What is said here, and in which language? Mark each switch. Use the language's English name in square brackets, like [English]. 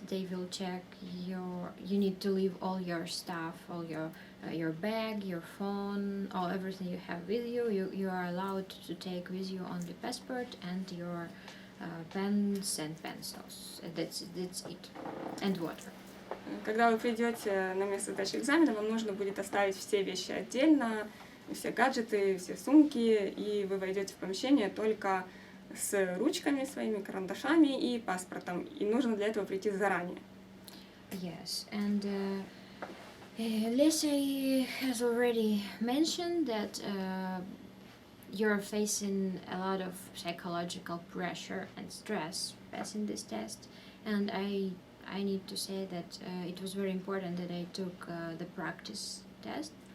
[English] They will check you need to leave all your stuff, all your bag, your phone, everything you have with you. You are allowed to take with you only passport and your pens and pencils. That's it, and water. [Russian] Когда вы придете на место сдачи экзамена, вам нужно будет оставить все вещи отдельно, все гаджеты, все сумки, и вы войдете в помещение только с ручками своими, карандашами и паспортом. И нужно для этого прийти заранее. [English] Yes, and Lesa has already mentioned that you're facing a lot of psychological pressure and stress passing this test, and I need to say that it was very important that I took the practice test.